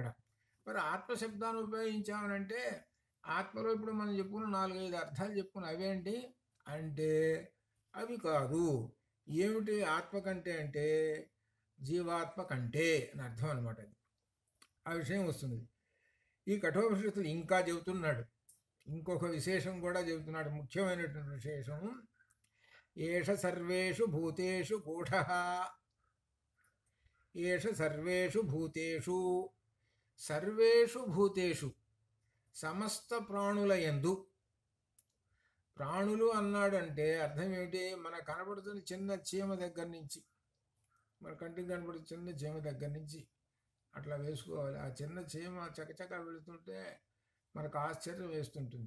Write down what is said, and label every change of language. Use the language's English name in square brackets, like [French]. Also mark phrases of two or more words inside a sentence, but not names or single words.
[Telugu] మరి ఆత్మశబ్దాన్ని ఉపయోగించామనంటే ఆత్మలో ఇప్పుడు మనం చెప్పుకున్న 4-5 అర్థాలు చెప్పుకున్న అవేంటి అంటే అవి కాదు. ఏమిటి ఆత్మ కంటే అంటే జీవాత్మ కంటే అని అర్థం అనమాట. అది ఆ విషయం వస్తుంది. ఈ కఠోపనిషత్తులు ఇంకా చెబుతున్నాడు. ఇంకొక విశేషం కూడా చెబుతున్నాడు, ముఖ్యమైనటువంటి విశేషం. [Sanskrit] ఏష సర్వేషు భూతేషు గూఢః, ఏష సర్వేషు భూతేషు, సర్వేషు భూతేషు [Telugu] సమస్త ప్రాణుల యందు. ప్రాణులు అన్నాడంటే అర్థం ఏమిటి? మన కనబడుతున్న చిన్న చీమ దగ్గర నుంచి, మన కంటికి కనబడుతున్న చిన్న చీమ దగ్గర నుంచి అట్లా వేసుకోవాలి. ఆ చిన్న చీమ చకచక వెళుతుంటే మనకు ఆశ్చర్యం వేస్తుంటుంది.